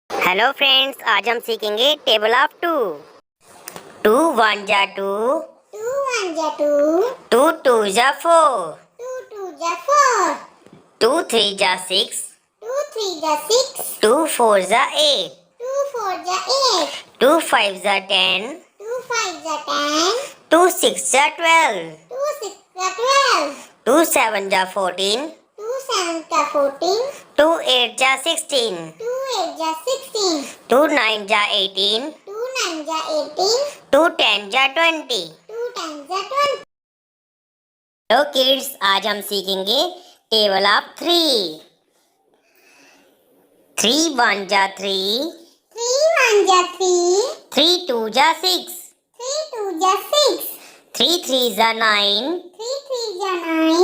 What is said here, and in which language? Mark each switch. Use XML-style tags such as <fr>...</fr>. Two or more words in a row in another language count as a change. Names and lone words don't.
<en>hello friends,</en> <hi>आज हम सीखेंगे</hi> <en>table of two.</en> <hi>2 1 जा 2, 2 1 जा 2, 2 2 जा 4, 2 2 जा 4, 2 3 जा 6, 2 3 जा 6, 2 4 जा 8, 2 4 जा 8, 2 5 जा 10, 2 5 जा 10, 2 6 जा 12, 2 6 जा 12, 2 7 जा 14, 2 7 जा 14, 2 8 जा 16, 2 8 जा 16, 2 9 जा 18, 2 9 जा 18, 2 10 जा 20। 2 10 जा 20।</hi> <en>hello kids,</en> <hi>आज हम सीखेंगे</hi> <en>table of 3.</en> <hi>3 1 जा 3, 3 1 जा 3, 3 2 जा 6, 3 2 जा 6, 3 3 जा 9, 3 3 जा 9,</hi>